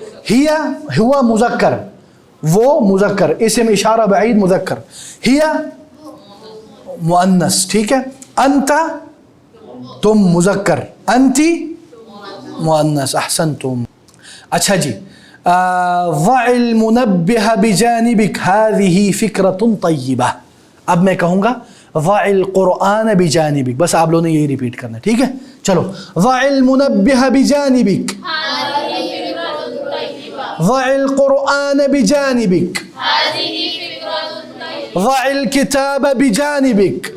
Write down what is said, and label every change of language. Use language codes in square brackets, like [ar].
[ar] ہیا ہوا [ur] مذکر، وہ مذکر، اسم اشارہ بعید مذکر، ہیا مؤنث، ٹھیک ہے، انت تم مذکر، انتی مؤنث، احسنتم. اچھا جی، [ar] ضع المنبه بجانبك هذه فکرة طیبہ. [ur] اب میں کہوں گا [ar] ضع القرآن بجانبك، [ur] بس آپ لوگوں نے یہی ریپیٹ کرنا ہے، ٹھیک ہے. چلو، [ar] ضع المنبه بجانبك، هذه فكرة طيبة. ضع القرآن بجانبك، هذه فكرة طيبة. ضع الكتاب بجانبك.